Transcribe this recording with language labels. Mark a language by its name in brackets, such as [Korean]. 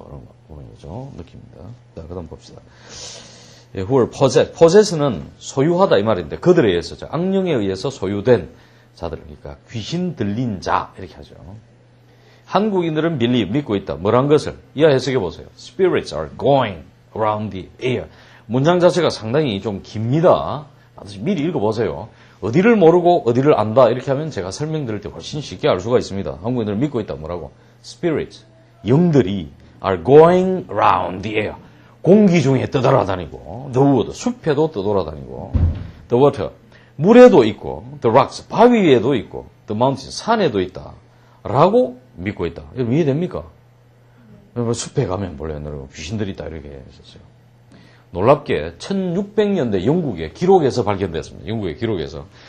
[Korean] 그런 거 보는 거죠. 느낍니다. 자, 그다음 봅시다. [English] Who are possessed. [Korean] possess는 소유하다 이 말인데 그들에 의해서 악령에 의해서 소유된 자들, 그러니까 귀신 들린 자 이렇게 하죠. 한국인들은 믿고 있다. 뭐란 것을 이하 해석해 보세요. [English] Spirits are going around the air. [Korean] 문장 자체가 상당히 좀 깁니다. 미리 읽어보세요. 어디를 모르고 어디를 안다 이렇게 하면 제가 설명드릴 때 훨씬 쉽게 알 수가 있습니다. 한국인들은 믿고 있다. 뭐라고? [English] Spirits, [Korean] 영들이 [English] are going around the air. [Korean] 공기 중에 떠돌아다니고 [English] the wood, [Korean] 숲에도 떠돌아다니고 [English] the water, [Korean] 물에도 있고 [English] the rocks, [Korean] 바위 위에도 있고 [English] the mountains, [Korean] 산에도 있다. 라고 믿고 있다. 여러분 이해됩니까? 숲에 가면 몰라요. 귀신들이 있다 이렇게 했었어요. 놀랍게 1600년대 영국의 기록에서 발견됐습니다. 영국의 기록에서.